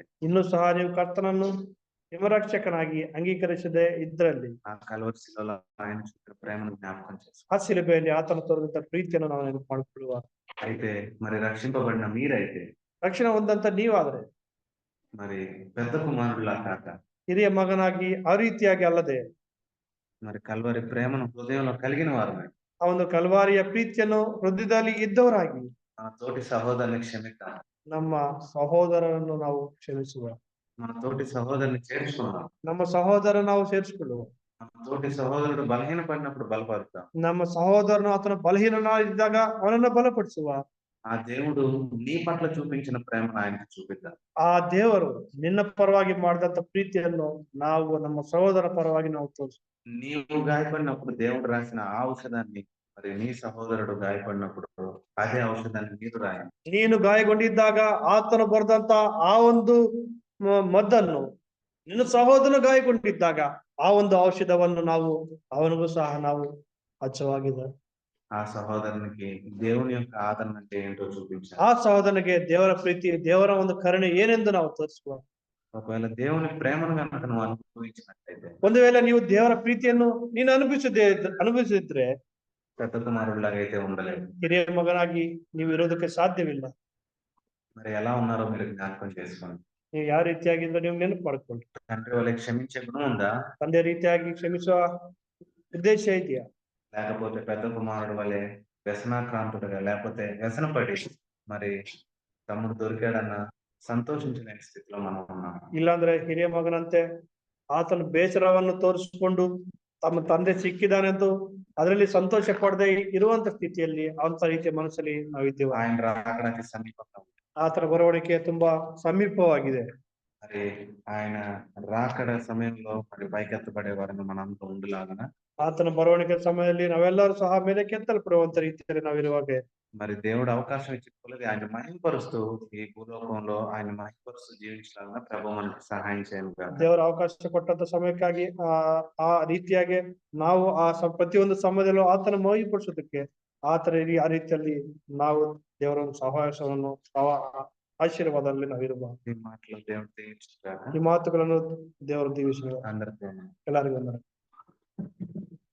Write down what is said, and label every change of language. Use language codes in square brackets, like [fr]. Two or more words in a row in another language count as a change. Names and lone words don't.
[kn] ಇನ್ನೂ ಸಹ ನೀವು ಕರ್ತನನ್ನು ಹಿಮರಕ್ಷಕನಾಗಿ ಅಂಗೀಕರಿಸದೆ ಇದ್ರಲ್ಲಿ [te] ఆ కల్వరి శిలలో ఆయన చూపిన ప్రేమను జ్ఞాపకం చేసుకో. [kn] ಆ ಶಿಲುಬೆಯಲ್ಲಿ ಆತನ ತೋರಿದಂತ ಪ್ರೀತಿಯನ್ನು ನಾವು ನೆನಪು ಮಾಡಿಕೊಳ್ಳುವ. [te] అయితే మరి రక్షింపబడిన మీరైతే [kn] ರಕ್ಷಣೆ ಹೊಂದಂತ ನೀವಾದ್ರೆ [te] మరి పెద్ద కుమారుడులా కాక [kn] ಹಿರಿಯ ಮಗನಾಗಿ ಆ ರೀತಿಯಾಗಿ ಅಲ್ಲದೆ [te] మరి కల్వరి ప్రేమను హృదయంలో కలిగిన వారమే [kn] ಆ ಒಂದು ಕಲ್ವಾರಿಯ ಪ್ರೀತಿಯನ್ನು ಹೃದಯದಲ್ಲಿ ಇದ್ದವರಾಗಿ [te] మన తోటి సహోదరుని క్షమిద్దాం. [kn] ನಮ್ಮ ಸಹೋದರರನ್ನು ನಾವು ಕ್ಷಮಿಸುವ. [te] మన తోటి సహోదరుని చేర్చుకుందాం. [kn] ನಮ್ಮ ಸಹೋದರ ನಾವು ಸೇರಿಸಿಕೊಳ್ಳುವ. [te] మన తోటి సహోదరుడు బలహీన పడినప్పుడు బలపరుద్దాం. [kn] ನಮ್ಮ ಸಹೋದರನು ಆತನ ಬಲಹೀನನಾಗಿದ್ದಾಗ ಅವನನ್ನು ಬಲಪಡಿಸುವ. [te] ఆ దేవుడు నీ పట్ల చూపించిన ప్రేమను ఆయనకు చూపిద్దాం. [kn] ಆ ದೇವರು ನಿನ್ನ ಪರವಾಗಿ ಮಾಡಿದಂತ ಪ್ರೀತಿಯನ್ನು ನಾವು ನಮ್ಮ ಸಹೋದರ ಪರವಾಗಿ ನಾವು ತೋರಿಸುವ. [te] నీవు గాయపడినప్పుడు దేవుడు రాసిన ఆ ఔషధాన్ని మరి నీ సహోదరుడు గాయపడినప్పుడు అదే ఔషధాన్ని మీరు రాయండి. [kn] ನೀನು ಗಾಯಗೊಂಡಿದ್ದಾಗ ಆತನು ಬರೆದಂತ ಆ ಒಂದು ಮದ್ದನ್ನು ನಿನ್ನ ಸಹೋದರನು ಗಾಯಗೊಂಡಿದ್ದಾಗ ಆ ಒಂದು ಔಷಧವನ್ನು ನಾವು ಅವನಿಗೂ ಸಹ ನಾವು ಹಚ್ಚವಾಗಿದೆ. [te] ఆ సహోదరునికి దేవుని యొక్క ఆదరణ అంటే ఏంటో చూపించాలి. [kn] ಆ ಸಹೋದರನಿಗೆ ದೇವರ ಪ್ರೀತಿ, ದೇವರ ಒಂದು ಕರುಣೆ ಏನೆಂದು ನಾವು ತೋರಿಸುವ. [te] ఒకవేళ దేవుని ప్రేమను కనుక నువ్వు అనుభవించినట్లయితే [kn] ಒಂದು ವೇಳೆ ನೀವು ದೇವರ ಪ್ರೀತಿಯನ್ನು ನೀನು ಅನುಭವಿಸಿದ್ರೆ [te] పెద్ద కుమారుడిలాగా అయితే ఉండలేదు. [kn] ಹಿರಿಯ ಮಗನಾಗಿ ನೀವು ಇರೋದಕ್ಕೆ ಸಾಧ್ಯವಿಲ್ಲ. [te] మరి ఎలా ఉన్నారో మీరు జ్ఞాపకం చేసుకోండి. [kn] ನೀವು ಯಾವ ರೀತಿಯಾಗಿದ್ರೆ ನೀವು ನೆನಪು ಮಾಡ್ಕೊಳ್ಳಿ. [te] తండ్రి వాళ్ళ క్షమించే గుణం ఉందా? [kn] ತಂದೆ ರೀತಿಯಾಗಿ ಕ್ಷಮಿಸುವ ಉದ್ದೇಶ ಇದೆಯಾ? [te] లేకపోతే పెద్ద కుమారుడు వలె వ్యసనాక్రాంతుడుగా లేకపోతే వ్యసనపడి మరి తమ్ముడు దొరికాడన్న సంతోషించలేని స్థితిలో మనం ఉన్నాం. [kn] ಇಲ್ಲಾಂದ್ರೆ ಹಿರಿಯ ಮಗನಂತೆ ಆತನ ಬೇಸರವನ್ನು ತೋರಿಸಿಕೊಂಡು ತಮ್ಮ ತಂದೆ ಸಿಕ್ಕಿದಾನೆಂದು ಅದರಲ್ಲಿ ಸಂತೋಷ ಪಡದೆ ಇರುವಂತ ಸ್ಥಿತಿಯಲ್ಲಿ ಅಂತ ರೀತಿಯ ಮನಸ್ಸಲ್ಲಿ ನಾವಿದ್ದೇವೆ. [te] ఆయన రాకడానికి సమీపంగా ఉంది. [kn] ಆತನ ಬರವಣಿಗೆ ತುಂಬಾ ಸಮೀಪವಾಗಿದೆ. [te] మరి ఆయన రాకడ సమయంలో మరి పైకెత్తబడే వారిని మనంతా ఉండులాగన [kn] ಆತನ ಬರವಣಿಗೆ ಸಮಯದಲ್ಲಿ ನಾವೆಲ್ಲರೂ ಸಹ ಮೇಲೆ ಕೆತ್ತಲ್ಪಡುವಂತ ರೀತಿಯಲ್ಲಿ ನಾವಿರುವಾಗ [te] మరి దేవుడు అవకాశం ఇచ్చిన కొలది ఆయన మహిమపరుస్తూ ఈ భూలోకంలో ఆయన మహిమపరుస్తూ జీవించలాగా ప్రభు మనకు సహాయం చేయను గాక. [kn] ದೇವರ ಅವಕಾಶ ಕೊಟ್ಟಂತ ಸಮಯಕ್ಕಾಗಿ ಆ ರೀತಿಯಾಗಿ ನಾವು ಪ್ರತಿಯೊಂದು ಸಮಯದಲ್ಲೂ ಆತನ ಮಹಿಮೆಪಡಿಸೋದಕ್ಕೆ ಆತರ ಆ ರೀತಿಯಲ್ಲಿ ನಾವು ದೇವರ ಒಂದು ಸಹವಾಸವನ್ನು ಆಶೀರ್ವಾದದಲ್ಲಿ ನಾವಿರುವ. [te] ఈ మాటలు దేవుడు దీవించుగాక. [kn] ಈ ಮಾತುಗಳನ್ನು ದೇವರು ದೀವಿಸುವ. [te] అందరికీ [kn] ಎಲ್ಲರಿಗೂ